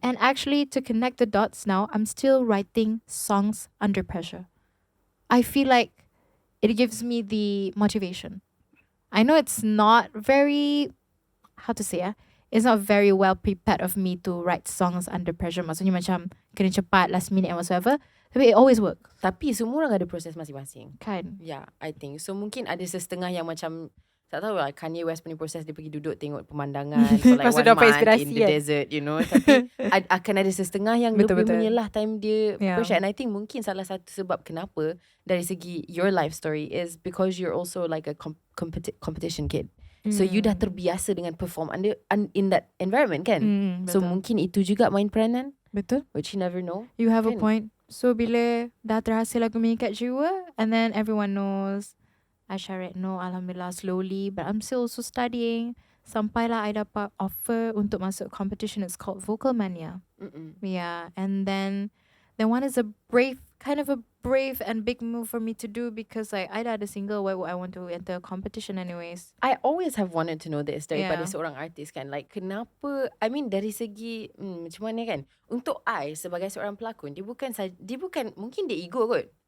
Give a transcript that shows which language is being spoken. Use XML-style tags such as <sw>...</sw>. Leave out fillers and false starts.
<en>And actually, to connect the dots now, I'm still writing songs under pressure. I feel like it gives me the motivation. I know it's not very, how to say, it's not very well prepared of me to write songs under pressure.</en> <ms>Maksudnya macam kena cepat,</ms> <en>last minute and whatsoever.</en> <ms>Tapi</ms> <en>it always works.</en> <ms>Tapi semua orang ada proses masing-masing. Kan? Yeah, I think. So mungkin ada setengah yang macam, tak tahu lah, Kanye West punya proses dia pergi duduk tengok pemandangan</ms> <en>for like 1 month in the desert, you know.</en> <ms>Tapi akan ada setengah yang lebih menyelah time dia pressure.</ms> <en>And I think</en> <ms>mungkin salah satu sebab kenapa dari segi</ms> <en>your life story is because you're also like a competition kid. So you</en> <ms>dah terbiasa dengan</ms> <en>perform in that environment kan.</en> <ms>So mungkin itu juga main peranan. Betul.</ms> <en>Which you never know. You have a point. So bila dah terhasil lagu Mengikat Jiwa, and then everyone knows Aisha Retno, Alhamdulillah, slowly, but I'm still also studying.</en> <ms>Sampailah I dapat offer untuk masuk competition.</ms> <en>It's called Vocal Mania. Yeah, and then one is kind of a brave and big move for me to do, because like I</en> <ms>dah ada</ms> <en>single, why would I want to enter a competition anyways? I always have wanted to know this</en> <ms>daripada seorang artis kan. Like kenapa, I mean dari segi macam mana kan, untuk I sebagai seorang pelakon, dia bukan mungkin dia ego kot.</ms>